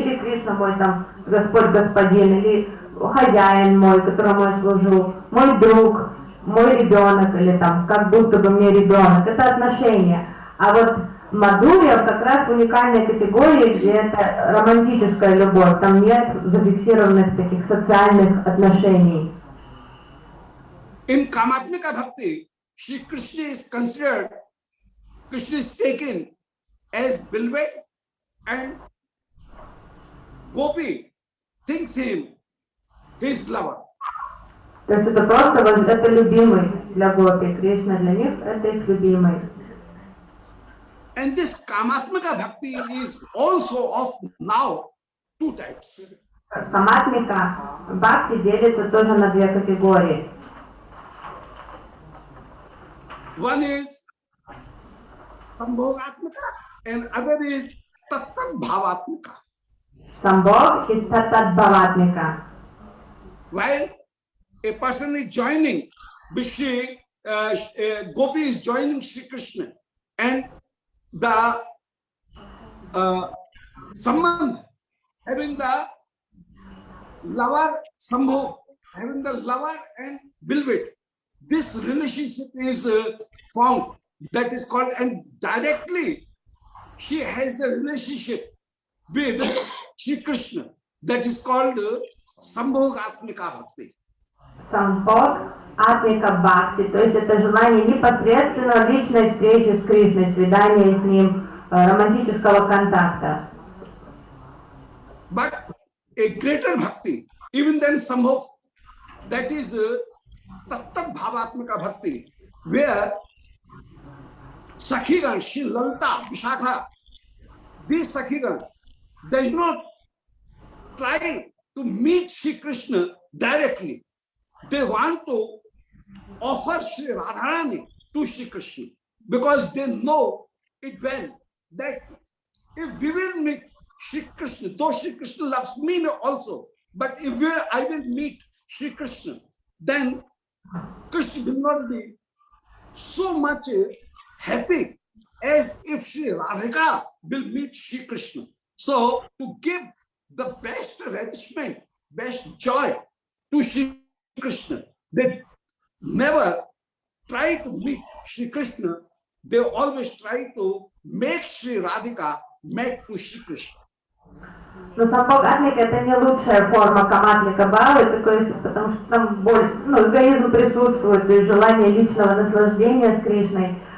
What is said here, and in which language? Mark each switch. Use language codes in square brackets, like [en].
[ru] Или Кришна мой там Господь Господин, или хозяин мой, которому я служу, мой друг, мой ребенок, или там как будто бы мне ребенок. Это отношения. А вот Мадхурья как раз уникальная категория, где это романтическая любовь. Там нет зафиксированных таких социальных отношений. [en] In Kamatmika Bhakti, Shri Krishna is considered, Krishna is taken as beloved, and Gopi thinks him his lover. [ru] То есть это просто это любимый для Гопи. Кришна для них это их любимый. [en] And this Kamatmika Bhakti is also of now two types. [ru] Каматмика бхакти делится тоже на две категории. [en] One is Sambhogatmika and other is Tattat Bhavatmika. [ru] Самбог и Тататбхаватмика. [en] While a person is joining with Shri, Gopi is joining Shri Krishna, and the Sambandh, having the lover Sambhog, having the lover and beloved, this relationship is found, that is called, and directly she has the relationship with Shri Krishna, that is called Sambhogatmika Bhakti. [ru] Самбог, атмика бхакти, то есть это желание непосредственно личной встречи с Кришной, свидания с ним, романтического контакта. [en] But a greater bhakti, even than Sambhog, that is Tattat Bhavatmika Bhakti, where Sakhigan, Shri Lalita, Vishakha, these Sakhigan does not try to meet Shri Krishna directly. They want to offer Shri Radharani to Shri Krishna, because they know it well that if we will meet Shri Krishna, though Shri Krishna loves me also, but if I will meet Shri Krishna, then Krishna will not be so much happy as if Shri Radhika will meet Shri Krishna. So to give the best relishment, best joy to Shri Krishna, they never try to meet Shri Krishna, they always try to make Shri Radhika meet to Shri Krishna. [ru] Но самбхогатмика это не лучшая форма каматлика бхавы, потому что там эгоизм присутствует и желание личного наслаждения с Кришной.